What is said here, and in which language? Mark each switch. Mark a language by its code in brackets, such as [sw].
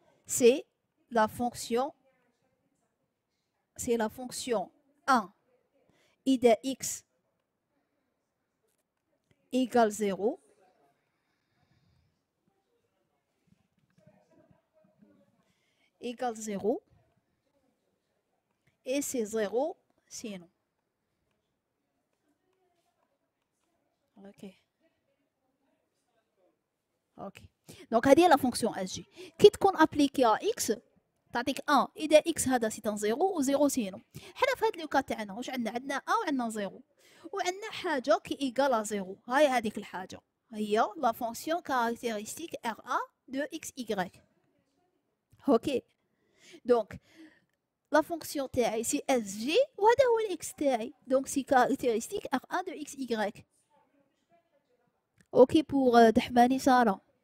[fr] C'est la fonction 1 i de X égale 0 égale 0 et c'est 0 sinon. Ok. Ok. Donc, [ar] هذه [fr] la fonction SG. [ar] كي تكون appliquée à X تعطيك 1 إذا X هذا سي 0 و 0 سينو. حنا في هذا لوكا تاعنا واش عندنا؟ عندنا 1 وعندنا 0 وعندنا حاجة كي إيكال 0. هاي هذيك الحاجة هي [fr] la fonction caractéristique RA de XY. Ok. [ar] Donc, [fr] la fonction [ar] تاعي سي SG وهذا هو الإكس تاعي. [fr] Donc, c'est caractéristique RA de XY. Ok pour Dahmani Sarah.